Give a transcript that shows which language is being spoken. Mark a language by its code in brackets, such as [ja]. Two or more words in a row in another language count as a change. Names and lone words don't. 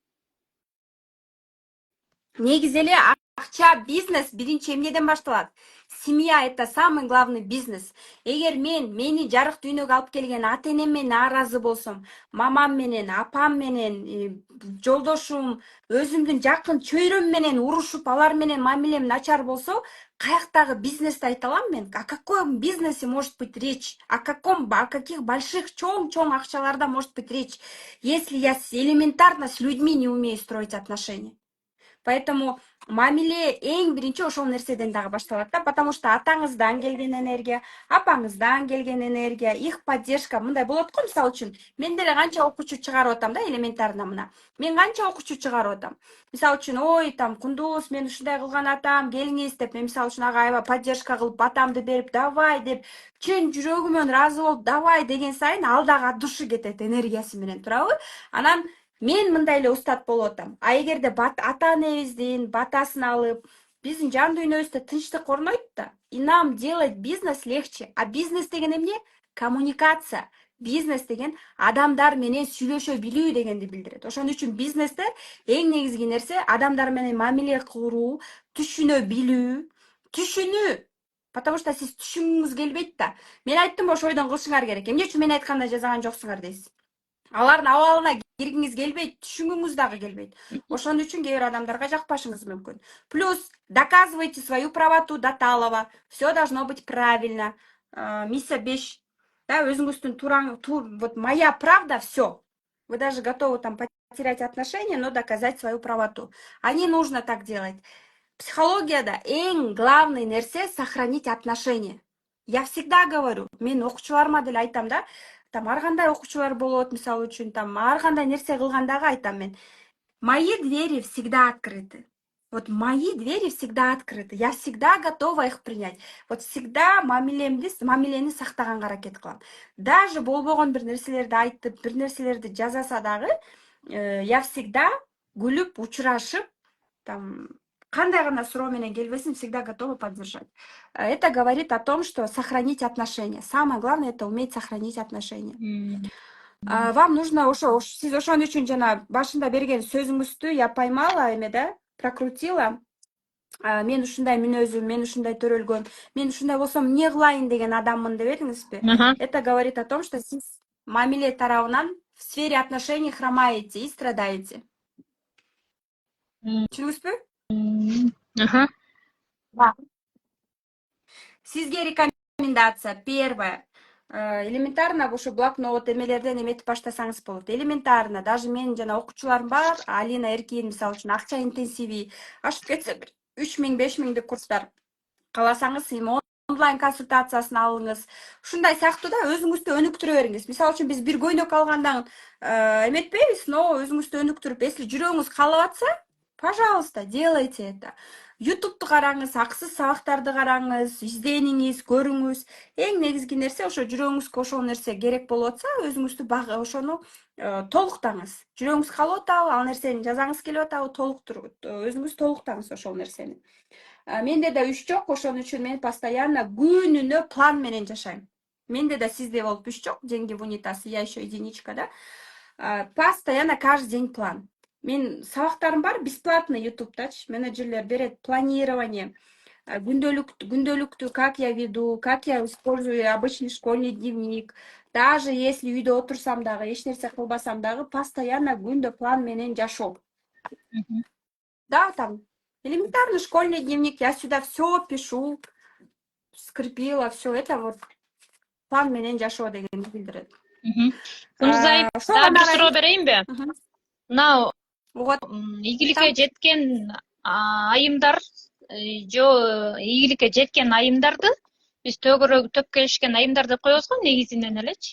[ky] негизи эле акча, бизнес биринчи эмнеден башталат? [ru] Семья это самый главный бизнес. [ky] Эгер мени жарык дүйнөгө алып келген ата-энем менен нааразы болсом, мамам менен, апам менен, жолдошум, өзүмдүн жакын чөйрөм менен урушуп, алар менен мамилем начар болсо, каяктагы бизнести айта алам мен? [ru] О каком бизнесе может быть речь? О каких больших, [ky] чоң акчаларда [ru] может быть речь, если я элементарно с людьми не умею строить отношения? [ky] Поэтому мамиле эң биринчи ошол нерседен дагы башталат да, [ru] потому что [ky] атаңыздан келген энергия, апаңыздан келген энергия, [ru] их поддержка [ky] мындай болот го. Мисалы үчүн, мен деле канча окуучу чыгарып атам да, элементарно мына. Мен канча окуучу чыгарып атам. Мисалы үчүн, ой, там Кундуз, мен ушундай кылган атам, келиңиз деп, мен мисалы үчүн ага аябай поддержка кылып, батамды берип, давай деп, чын жүрөгүмөн ыраазы болуп, давай деген сайын ал дагы [ru] от души [ky] кетет энергиясы менен, туурабы? Анан мен мындай эле устат болуп атам. А эгерде ата-энебиздин батасын алып, биздин жан дүйнөбүздө тынчтык орнойт да, [ru] и нам делать бизнес легче. [ky] А бизнес деген эмне? Коммуникация. Бизнес деген адамдар менен сүйлөшө билүү дегенди билдирет. Ошон үчүн бизнесте эң негизги нерсе адамдар менен мамиле куруу, түшүнө билүү. [ru] Потому что [ky] сиз түшүнгүңүз келбейт да. Мен айттым, ошо ойдон кылышыңар керек. Эмне үчүн мен айтканда жазган жоксуңар дейсиз? Алардын абалына киргиңиз келбейт, түшүнгүңүз дагы келбейт. Ошон үчүн кээ бир адамдарга жакпашыңыз мүмкүн. [ru] Плюс доказывайте свою правоту до талого. Все должно быть правильно. Миссия 5. да, өзүңүздүн вот моя правда, все. Вы даже готовы там потерять отношения, но доказать свою правоту. А не нужно так делать. [ky] Психологияда эң главный нерсе [ru] сохранить отношения. Я всегда говорю, [ky] мен окуучуларыма деле айтам да, там ар кандай окуучулар болот, мисалы үчүн там ар кандай нерсе кылгандагы айтам мен. [ru] Мои двери всегда открыты. Вот мои двери всегда открыты. Я всегда готова их принять. [ky] Вот всегда мамилени сактаганга аракет кылам. Даже болбогон бир нерселерди айтып, бир нерселерди жасаса дагы, [ru] я всегда [ky] күлүп, учурашып, там кандай гана суроо менен келбесин, [ru] всегда готова поддержать. Это говорит о том, что сохранить отношения. Самое главное это уметь сохранить отношения. Вам нужно [ky] сиз ошон үчүн жана башында берген сөзүңүздү [ru] я поймала [ky] эме да, прокрутила. Мен ушундай мүнөзүм, мен ушундай төрөлгөм, мен ушундай болсом эмне кылайын деген адаммын дебедиңизби? [ru] Это говорит о том, что [ky] сиз мамиле тарабынан [ru] в сфере отношений хромаете и страдаете. [ky] Түшүндүңүзбү? Да. Сизге [ru] рекомендация первая. [ky] Элементарно ошо блокнот эмелерден эметип баштасаңыз болот. Элементарно. Даже менин жана окуучуларым бар. Алина Эркин мисалы үчүн акча интенсиви ашып кетсе 3000-5000 курстар. Кааласаңыз онлайн консультациясын алыңыз. Ушундай сыяктуу да өзүңүздү өнүктүрө бериңиз. Мисалы үчүн биз бир көйнөк алгандан эметпейбиз, но өзүңүздү өнүктүрүп, если жүрөгүңүз каалап атса, [ru] пожалуйста, делайте это. [ky] YouTube'ду караңыз, аксыз сабактарды караңыз, издениңиз, көрүңүз. Эң негизги нерсе ошо жүрөгүңүзгө ошол нерсе керек болуп атса, өзүңүздү ошону толуктаңыз. Жүрөгүңүз каалап атабы, ал нерсени жазаңыз келип атабы, өзүңүз толуктаңыз ошол нерсени. Менде да үч жок, ошон үчүн мен постоянно күнүнө план менен жашайм. Менде да сизде болуп үч жок, [ru] деньги в унитаз, я еще единичка, да. Постоянно каждый день план. [ky] Мен сабактарым бар, бесплатно YouTube'дачы, менеджерлер берет планирование, күндөлүктү, [ru] как я веду, как я использую обычный школьный дневник. Даже если [ky] үйдө отурсам дагы, эч нерсе кылбасам дагы, постоянно күндө план менен жашоо. Да, [ru] там элементарно школьный дневник, я сюда все пишу, скрепила, все это вот [ky] план менен жашоо дегенди билдирет. Кунузай, дагы бир суроо берейинби? Мына Вот. ийгиликке жеткен айымдар, ийгиликке жеткен айымдарды биз төп келишкен айымдар деп коебуз го негизинен элечи.